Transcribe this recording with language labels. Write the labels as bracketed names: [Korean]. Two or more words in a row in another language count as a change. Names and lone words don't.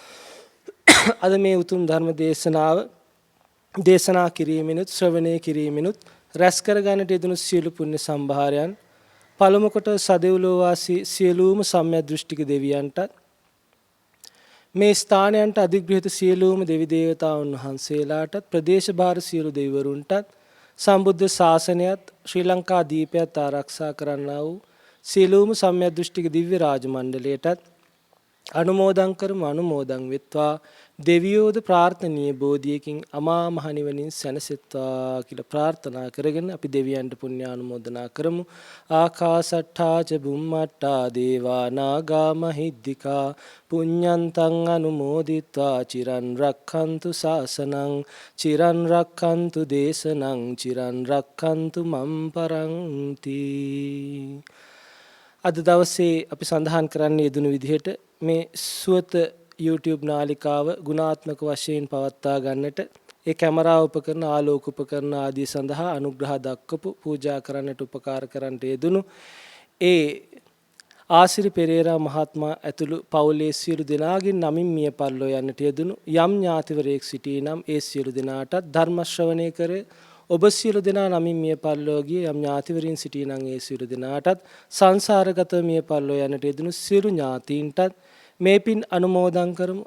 [Sinhala] අද මේ උතුම් ධර්ම දේශනාව දේශනා කිරීමෙනුත් ශ්‍රවණය කිරීමෙනුත් රැස් කරගන්නට යෙදුණු සියලු පුණ්‍ය සම්භාරයන් පළමු කොට සදෙව්ලෝ වාසී සියලුම සම්‍යක් දෘෂ්ටික දෙවියන්ටත් මේ ස්ථානයන්ට අධිග්‍රහිත සියලුම දෙවි දේවතාවුන් වහන්සේලාටත් ප්‍රදේශ භාර සියලු දෙවිවරුන්ටත් සම්බුද්ධ ශාසනයත් ශ්‍රී ලංකා දීපයත් ආරක්ෂා කරන්නා වූ සියලුම සම්‍යක් දෘෂ්ටික දිව්‍ය රාජ මණ්ඩලයටත් අනුමෝදන් කරමු. අනුමෝදන් වෙත්වා. දෙවියෝද ප්‍රාර්ථනීය බෝධියකින් අමා මහ නිවනින් සැනසෙත්වා කියලා ප්‍රාර්ථනා කරගෙන අපි දෙවියන්ට පුණ්‍යානුමෝදනා කරමු. [Pali] ආකාසට්ඨා ච බුම්මට්ඨා දේවා නාග මහිද්దికා පුඤ්ඤන්තං අනුමෝදිත්වා චිරන් රක්ඛන්තු ශාසනං චිරන් රක්ඛන්තු දේශනං චිරන් රක්ඛන්තු මම් පරන්ති. [Sinhala] අද දවසේ අපි සඳහන් කරන්න යෙදුණු විදිහට මේ සුවත YouTube නාලිකාව ගුණාත්මක වශයෙන් පවත්වා ගන්නට ඒ කැමරා උපකරණ, ආලෝක උපකරණ ආදී සඳහා අනුග්‍රහ දක්වපු පූජා කරන්නට උපකාර කරන්නට යෙදුණු ඒ ආසිරි පෙරේරා මහත්මයා ඇතුළු පවුලේ සියලු දෙනාගෙන් නමින් මිය පරලෝ යන්නට යෙදුණු යම් ඥාතිවරයෙක් සිටී නම් ඒ සියලු දෙනාටත් ධර්ම ශ්‍රවණය කර ඔබ සියලු දෙනා නමින් මිය පරලෝ ගිය යම් ඥාතිවරින් සිටී නම් ඒ සියලු දෙනාටත් සංසාරගත මිය පරලෝ යන්නට යෙදුණු සියලු ඥාතීන්ටත් මේ පින් අනුමෝදන් කරමු.